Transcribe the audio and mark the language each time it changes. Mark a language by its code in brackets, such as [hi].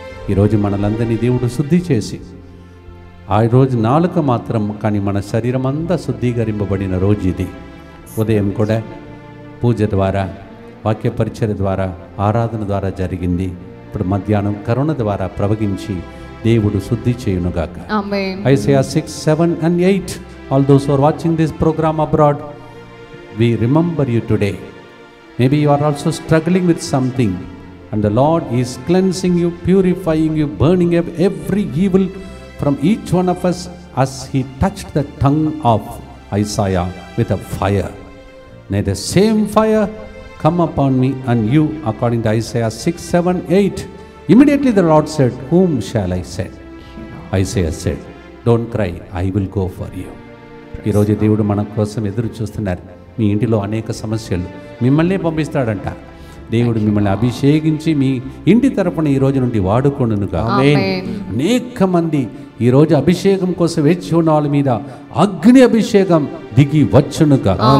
[te] ఈరోజు మనలందరినీ దేవుడు శుద్ధి చేసి, ఆ రోజు నాలుక మాత్రం కానీ మన శరీరం అంతా శుద్ధీకరింపబడిన రోజు ఇది. ఉదయం కూడా పూజ ద్వారా, వాక్య పరిచర్య ద్వారా, ఆరాధన ద్వారా జరిగింది. ఇప్పుడు మధ్యాహ్నం కరుణ ద్వారా ప్రవగించి దేవుడు శుద్ధి చేయునుగాక. [en] Isaiah 6, 7 and 8. All those who are watching this program abroad, we remember you today. Maybe you are also struggling with something, and the Lord is cleansing you, purifying you, burning up every evil from each one of us as he touched the tongue of Isaiah with a fire. May the same fire come upon me and you, according to Isaiah 6, 7, 8. Immediately the Lord said, whom shall I send? Isaiah said, don't cry, I will go for you. [te] ఈరోజు దేవుడు మన కోసం ఎదురు చూస్తున్నారు. మీ ఇంటిలో అనేక సమస్యలు, మిమ్మల్నే పంపిస్తాడంట. దేవుడు మిమ్మల్ని అభిషేకించి మీ ఇంటి తరపున ఈ రోజు నుండి వాడుకొనుగా. అనేక మంది ఈరోజు అభిషేకం కోసం వేచి ఉన్న వాళ్ళ మీద అగ్ని అభిషేకం దిగి వచ్చునుగా.